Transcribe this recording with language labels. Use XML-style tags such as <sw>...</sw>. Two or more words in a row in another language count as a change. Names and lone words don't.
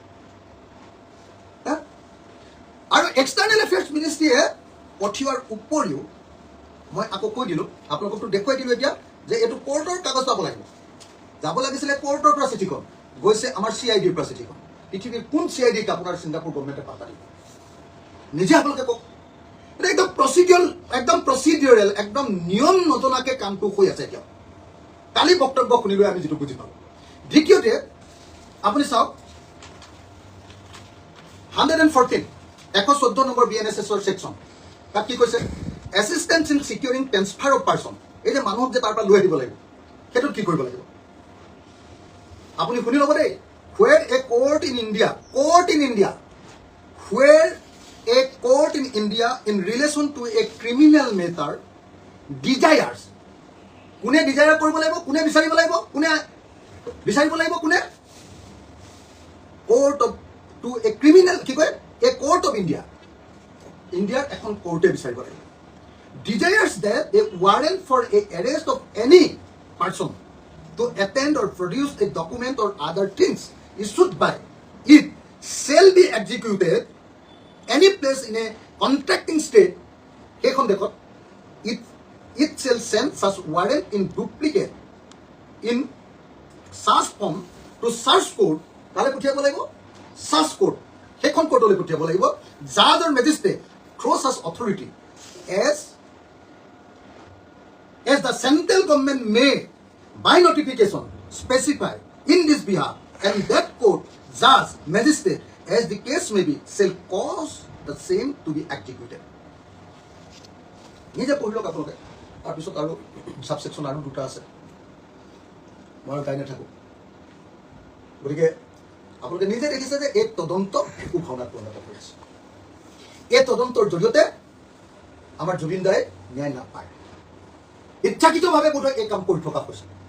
<as>আৰু</as> <en>external affairs ministry</en> <as>পঠিওৱাৰ উপৰিও মই আকৌ কৈ দিলোঁ আপোনালোককতো দেখুৱাই দিলোঁ এতিয়া যে এইটো কোৰ্টৰ কাগজ পাব লাগিব যাব লাগিছিলে কোৰ্টৰ পৰা চিঠিখন গৈছে আমাৰ CIDৰ পৰা চিঠিখন পৃথিৱীৰ কোন CIDক আপোনাৰ ছিংগাপুৰ গভৰ্ণমেণ্টে পাত্তা দিব নিজে আপোনালোকে কওক একদম প্ৰচিডিউৰেল একদম নিয়ম নজনাকৈ কামটো হৈ আছে এতিয়াও কালি বক্তব্য শুনি লৈ আমি যিটো বুজি পালোঁ দ্বিতীয়তে আপুনি চাওক 114 নম্বৰ BNSSৰ ছেকশ্যন তাত কি কৈছে</as> <en>assistance in securing transfer of person</en> <as>এই যে মানুহক যে তাৰ পৰা লৈ আহিব লাগিব সেইটোত কি কৰিব লাগিব আপুনি শুনি ল'ব দেই</as> <en>where a court in India where a court in India in relation to a criminal matter desires</en> <as>কোনে ডিজায়াৰ কৰিব লাগিব কোনে বিচাৰিব লাগিব কোনে কোৰ্ট অফ টু এ ক্ৰিমিনেল কি কয়</as> <en>a court of India</en> <as>ইণ্ডিয়াৰ এখন কোৰ্টে বিচাৰিব লাগিব</as> <en>desires that a warrant for a arrest of any person to attend or produce a document or other things issued by it shall be executed any place in a contracting state</en> <as>সেইখন দেখত</as> <en>it shall send such warrant in duplicate in such form to such court</en> <as>তালে পঠিয়াব লাগিব</as> <en>such court</en> <as>সেইখন কোৰ্টলৈ পঠিয়াব লাগিব</as> <en>judge or magistrate through such authority as the central government may by notification specify in this behalf and that court judge magistrate as the case may be shall cause the same to be executed</en> <as>নিজে পঢ়ি লওক আপোনালোকে তাৰপিছত আৰু সাবসেকশন আৰু দুটা আছে মই গাই নাথাকো গতিকে আপোনালোকে নিজে দেখিছে যে এই তদন্ত একো ভাওনাত পৰিণত কৰিছে এই তদন্তৰ জৰিয়তে আমাৰ জুবিন দাই ন্যায় নাপায় ইচ্ছাকৃতভাৱে বোধহয় এই কাম কৰি থকা হৈছে</as>